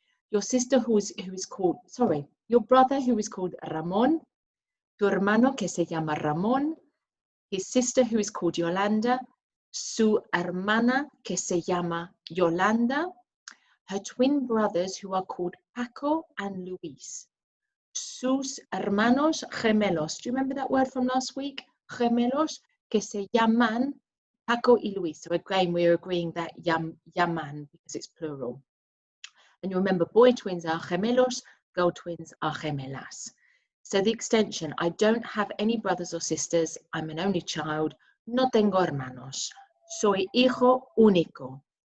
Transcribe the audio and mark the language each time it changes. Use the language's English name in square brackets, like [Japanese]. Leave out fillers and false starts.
[English] Your sister who is called, sorry, your brother who is called Ramón, [Spanish] tu hermano que se llama Ramón, [English] his sister who is called Yolanda, [Spanish] su hermana que se llama Yolanda, [English] her twin brothers who are called Paco and Luis, [Spanish] sus hermanos gemelos. [English] Do you remember that word from last week? [Spanish] Gemelos que se llaman Paco y Luis. [English] So again, we're agreeing that llaman because it's plural. And you remember boy twins are gemelos, girl twins are gemelas. So the extension, I don't have any brothers or sisters, I'm an only child, [Spanish] no tengo hermanos, soy hijo único.